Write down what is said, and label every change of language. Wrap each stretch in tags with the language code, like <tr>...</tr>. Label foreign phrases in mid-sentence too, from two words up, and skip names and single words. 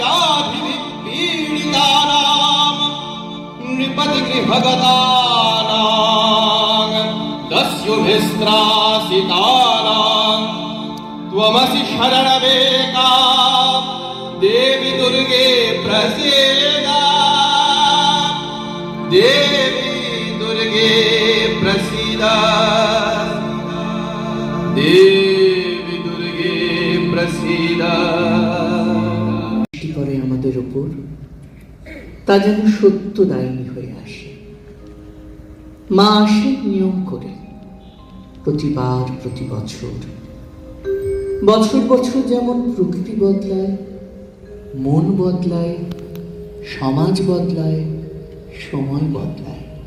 <sa>व्याधिविपीडितानां नृपतिगृहगतानां दस्युभिस्त्रासितानां त्वमसि शरणमेका देवी दुर्गे प्रसीदा, देवी दुर्गे प्रसीदा, देवी दुर्गे प्रसीदा।</sa> <bn>বৃষ্টি করে আমাদের উপর, তা যেন সত্যদায়িনী হয়ে আসে। মা আসেন নিয়ম করে প্রতিবার, প্রতি বছর। বছর বছর যেমন প্রকৃতি বদলায়, মন বদলায়, সমাজ বদলায়, সময় বদলায়।</bn>